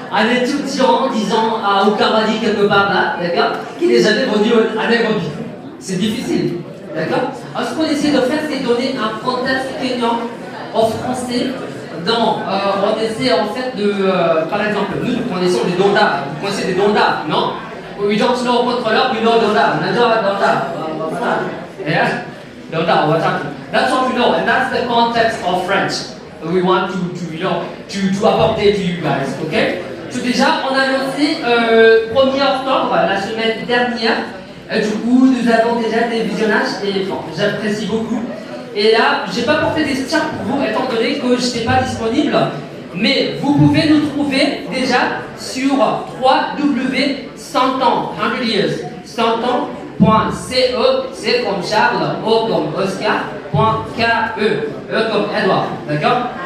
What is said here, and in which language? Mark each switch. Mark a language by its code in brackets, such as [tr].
[fr] Un étudiant, disons, à Okabadi quelque part là, d'accord? Qui n'est jamais venu à Nairobi. C'est difficile. D'accord? Alors, ce qu'on essaie de faire, c'est donner un contexte kenyan en français. On essaie en fait par exemple, nous connaissons les Donda. Vous connaissez les Donda, non? [en] We don't know controller, we know Donda. We know Donda. Yeah? Donda, we're talking. That's what we know, and that's the context of French. We want to apporter to you guys, okay? [fr] So déjà, on a lancé 1er octobre, la semaine dernière. Du coup, nous avons déjà des visionnages et bon, j'apprécie beaucoup. Et là, j'ai pas porté des stickers pour vous, étant donné que je n'étais pas disponible. Mais vous pouvez nous trouver déjà sur www.100ans, [en] 100 years, [fr] 100ans.ce, C comme Charles, O comme Oscar, .ke, E comme Edouard, d'accord?